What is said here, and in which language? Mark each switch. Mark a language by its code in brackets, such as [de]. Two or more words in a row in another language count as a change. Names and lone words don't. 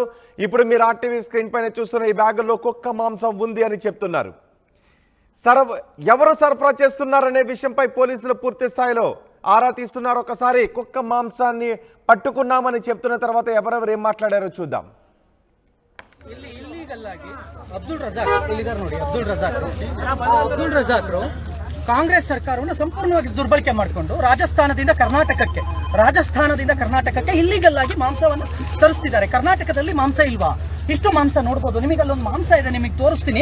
[te] ఇప్పుడు మీరు ఆర్టీవీ స్క్రీన్ పైన చూస్తున్న ఈ బ్యాగుల్లో కుక్క మాంసం ఉంది అని చెప్తున్నారు. ఎవరు సరఫరా చేస్తున్నారనే విషయంపై పోలీసులు పూర్తి స్థాయిలో ఆరా తీస్తున్నారు. ఒకసారి కుక్క మాంసాన్ని పట్టుకున్నామని చెప్తున్న తర్వాత ఎవరెవరు ఏం మాట్లాడారో చూద్దాం. [kn] ಅಬ್ದುಲ್ ರಜಾಕ್ ಕಾಂಗ್ರೆಸ್ ಸರ್ಕಾರವನ್ನು ಸಂಪೂರ್ಣವಾಗಿ ದುರ್ಬಳಕೆ ಮಾಡಿಕೊಂಡು ರಾಜಸ್ಥಾನದಿಂದ ಕರ್ನಾಟಕಕ್ಕೆ ಇಲ್ಲಿಗಲ್ ಆಗಿ ಮಾಂಸವನ್ನು ತರಿಸ್ತಿದ್ದಾರೆ. ಕರ್ನಾಟಕದಲ್ಲಿ ಮಾಂಸ ಇಲ್ವಾ? ಇಷ್ಟು ಮಾಂಸ ನೋಡಬಹುದು. ನಿಮಗೆ ಅಲ್ಲೊಂದು ಮಾಂಸ ಇದೆ, ನಿಮಗೆ ತೋರಿಸ್ತೀನಿ.